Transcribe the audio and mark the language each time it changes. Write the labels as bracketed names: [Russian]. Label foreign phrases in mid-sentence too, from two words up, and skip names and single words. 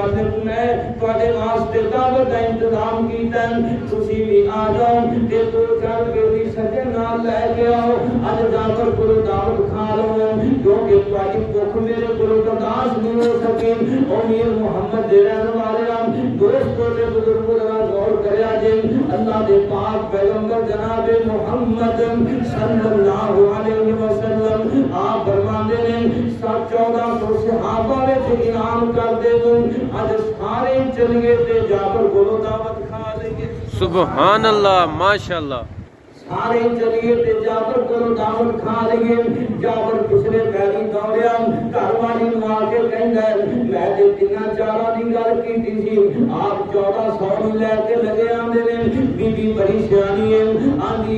[Punjabi] تہاڈے واسطے دعوت دا انتظام کیتا تسی بھی آ جاؤ تے دو چار بیلی سجن نال لےکے آؤ اج جاکر کول دعوت کھا لو کیونکہ تہاڈی بھکھ میرے کول برداشت نہیں ہو سکی او میر محمد دے رہن والے دوستوں تے بزرگوں دا غور کریا جے اللہ دے پاک پیغمبر جناب محمد [Arabic] صلى الله عليه وسلم [Punjabi] آپ فرماتے نے 1400 صحابہ وچ انعام کر دے اج سارے چلیے تے جابر کولوں دعوت کھا لینگے [Arabic] سبحان الله ما شاء الله [Punjabi] سارے چلیے تے جابر کولوں دعوت کھا لینگے جابر پچھلے پیری دوڑیا گھر والی نوں آکے کہندا میں تے تناں چاراں دی گل کیتی سی آپ 1400 نوں لےکے لگے آندے نے بیبی بڑی سیانی ہے آندی